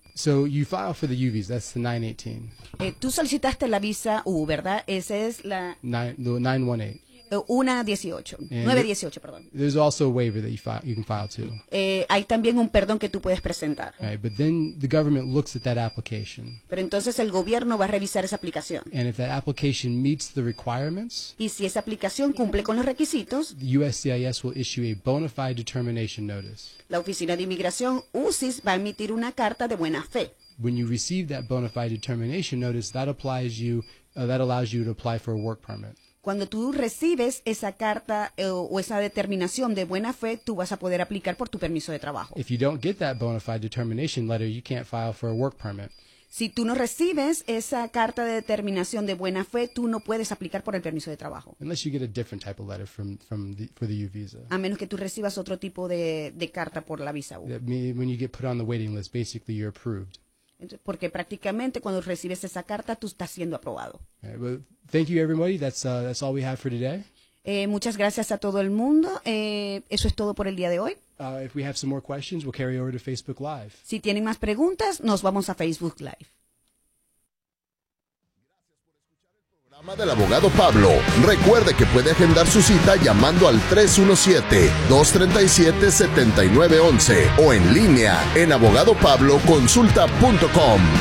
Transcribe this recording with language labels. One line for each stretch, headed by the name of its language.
English: So you file for the U visa, that's the 918.
Spanish: Tú solicitaste la visa U, ¿verdad? Esa es la 918. 918, perdón.
English: There's also a waiver that you can file too.
Spanish: Hay también un perdón que tú puedes presentar.
English: Right, but then the government looks at that application.
Spanish: Pero entonces el gobierno va a revisar esa aplicación.
English: And if that application meets the requirements,
Spanish: y si esa aplicación cumple con los requisitos,
English: the USCIS will issue a bona fide determination notice.
Spanish: La oficina de inmigración USCIS va a emitir una carta de buena fe.
English: When you receive that bona fide determination notice, that allows you to apply for a work permit.
Spanish: Cuando tú recibes esa carta o esa determinación de buena fe, tú vas a poder aplicar por tu permiso de trabajo.
English: If you don't get that bona fide determination letter, you can't file for a work permit.
Spanish: Si tú no recibes esa carta de determinación de buena fe, tú no puedes aplicar por el permiso de trabajo.
English: Unless you get a different type of letter for the U visa.
Spanish: A menos que tú recibas otro tipo de carta por la visa U.
English: When you get put on the waiting list, basically you're approved.
Spanish: Porque prácticamente cuando recibes esa carta, tú estás siendo aprobado.
English: Thank you, everybody. That's all we have for today.
Spanish: Muchas gracias a todo el mundo. Eso es todo por el día de hoy.
English: If we have some more questions, we'll carry over to Facebook Live.
Spanish: Si tienen más preguntas, nos vamos a Facebook Live. Gracias por escuchar el programa del abogado Pablo. Recuerde que puede agendar su cita llamando al 317-237-7911 o en línea en abogadopabloconsulta.com.